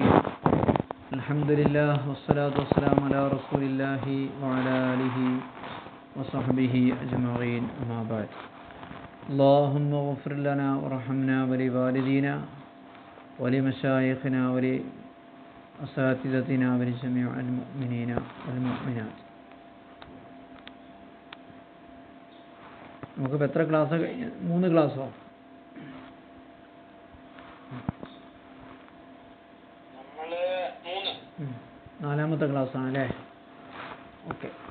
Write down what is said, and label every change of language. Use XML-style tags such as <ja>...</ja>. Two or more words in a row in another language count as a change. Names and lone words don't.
<ar>الحمد لله والصلاة والسلام على رسول الله وعلى آله وصحبه أجمعين. أما بعد. اللهم اغفر لنا وارحمنا ولوالدينا ولمشايخنا ولأساتذتنا ولجميع المؤمنين والمؤمنات.</ar> <ml>നമുക്കിപ്പോൾ എത്ര ക്ലാസ് കഴിഞ്ഞ്? 3 ക്ലാസ്സോ? നാലാമത്തെ ക്ലാസ്സാണ് അല്ലേ? ഓക്കെ.</ml>